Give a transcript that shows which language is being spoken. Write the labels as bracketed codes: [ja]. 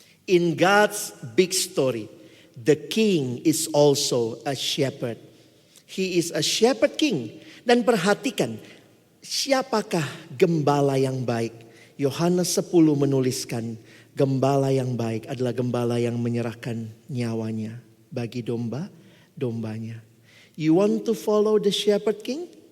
[en] In God's big story, the king is also a shepherd. He is a shepherd king. [id] Dan perhatikan, Siapakah gembala yang baik? Yohanes 10 menuliskan, gembala yang baik adalah gembala yang menyerahkan nyawanya bagi domba-dombanya. [en] You want to follow the shepherd king?